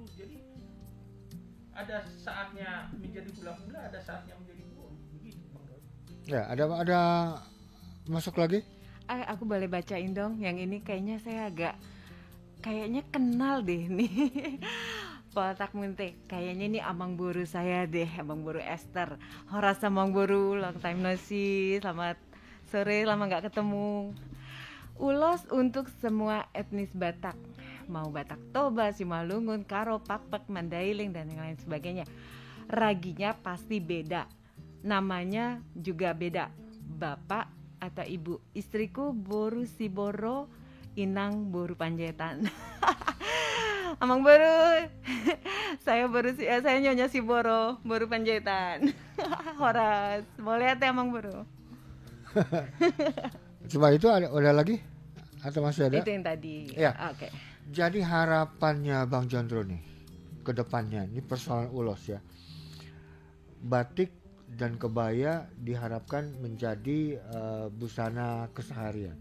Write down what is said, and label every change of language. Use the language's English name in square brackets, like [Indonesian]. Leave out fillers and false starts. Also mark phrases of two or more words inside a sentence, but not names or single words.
[Indonesian] Jadi ada saatnya menjadi hula-hula, ada saatnya menjadi burung. Begitu Bang Roy. ya ada masuk lagi. Aku boleh bacain dong. Yang ini kayaknya saya agak kayaknya kenal deh nih. Batak Munte, kayaknya ini [Batak Toba] amang boru [Indonesian] saya deh, [Batak Toba] amang boru [Indonesian] Esther. [Batak Toba] Horas amang boru, [English] long time no see. [Indonesian] Selamat sore, lama nggak ketemu. Ulos untuk semua etnis Batak, mau Batak Toba, Simalungun, Karo, Pakpak, Mandailing dan yang lain sebagainya. Raginya pasti beda, namanya juga beda. Bapak atau ibu, istriku Boru Siboro, [Batak Toba] Inang Boru [Indonesian] Panjaitan. [Batak Toba] Amang Boru, [Indonesian] saya Nyonya Siboro, Boru Panjaitan. Horas, boleh ya [Batak Toba] Amang Boru? [Indonesian] Cuma itu ada lagi atau masih ada? Itu yang tadi. Ya. Oke. Jadi harapannya Bang Jondro nih ke depannya, ini persoalan ulos ya. Batik dan kebaya diharapkan menjadi busana keseharian.